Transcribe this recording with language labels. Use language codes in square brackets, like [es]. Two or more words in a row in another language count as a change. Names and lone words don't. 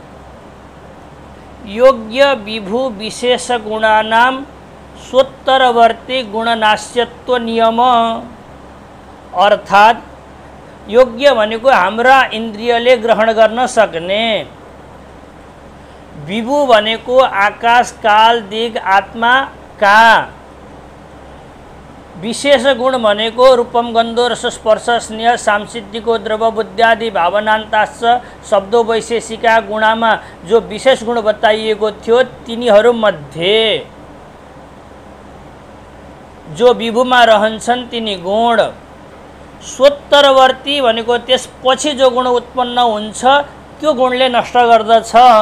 [sa] योग्य विभु विशेष गुणानाम स्वोत्तरवर्ती गुणनाश्यत्व नियम, [ne] अर्थात् योग्य भनेको हाम्रा इन्द्रियले ग्रहण गर्न सक्ने, विभु भनेको आकाश काल दिग आत्मा का, विशेष गुण भनेको [sa] रूपम गन्धो रस स्पर्श स्नेह सांसिद्धिको द्रव बुद्ध्यादि भावनान्ताश्च शब्दो वैशेषिका गुणामा [ne] जो विशेष गुण बताइएको थियो तिनीहरूमध्ये जो विभुमा रहन्छन् तिनी गुण। स्वोत्तरवर्ती भनेको त्यसपछि जो गुण उत्पन्न हुन्छ त्यो गुणले नष्ट गर्दछ।